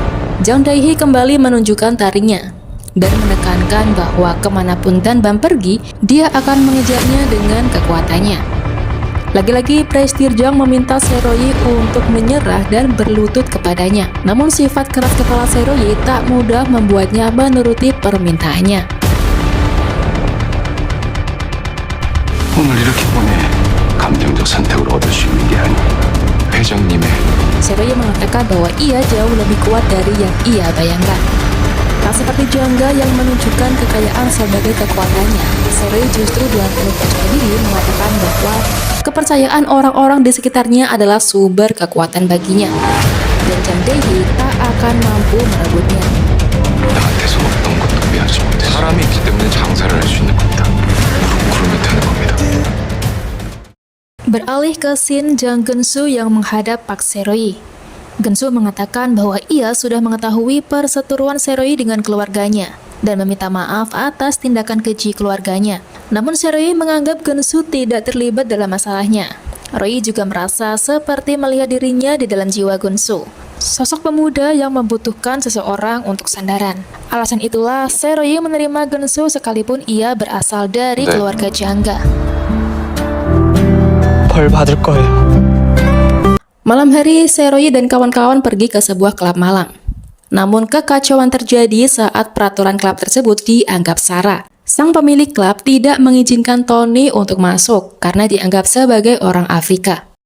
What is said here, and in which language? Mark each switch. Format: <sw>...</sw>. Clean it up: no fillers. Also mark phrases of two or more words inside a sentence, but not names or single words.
<id>Jang Dae-hee kembali menunjukkan taringnya dan menekankan bahwa kemanapun Danbam pergi, dia akan mengejarnya dengan kekuatannya. Lagi-lagi Prestirjang meminta Seroyi untuk menyerah dan berlutut kepadanya. Namun sifat keras kepala Seroyi tak mudah membuatnya menuruti permintaannya.</id> <ko>오늘 이렇게 보니 감정적 선택을 얻을 수 있는 게 아니야. 회장님의</ko> <id>Seroyi mengatakan bahwa ia jauh lebih kuat dari yang ia bayangkan. Tak seperti Jangga yang menunjukkan kekayaan sebagai kekuatannya, Seroyi justru dengan penuh percaya diri mengatakan bahwa kepercayaan orang-orang di sekitarnya adalah sumber kekuatan baginya, dan Jang Dae-hee tak akan mampu merebutnya.</id> <ko>나한테서 어떤 것도 빼앗지 못해서 사람이 있기 때문에 장사를 할 수 있는 겁니다. 무릎 꿇으면 되는 겁니다.</ko> <id>Beralih ke scene Jang Geun-soo yang menghadap Park Se-roi. Geun-soo mengatakan bahwa ia sudah mengetahui perseteruan Se-roi dengan keluarganya dan meminta maaf atas tindakan keji keluarganya. Namun Se-roi menganggap Geun-soo tidak terlibat dalam masalahnya. Roi juga merasa seperti melihat dirinya di dalam jiwa Geun-soo, sosok pemuda yang membutuhkan seseorang untuk sandaran. Alasan itulah Se-roi menerima Geun-soo sekalipun ia berasal dari</id> <ko>네.</ko> <id>keluarga jangga.</id> <ko>벌 받을 거예요.</ko> <id>Malam hari, Se-roi dan kawan-kawan pergi ke sebuah klub malam. Namun kekacauan terjadi saat peraturan klub tersebut dianggap sara. Sang pemilik klub tidak mengizinkan Tony untuk masuk karena dianggap sebagai orang Afrika.</id>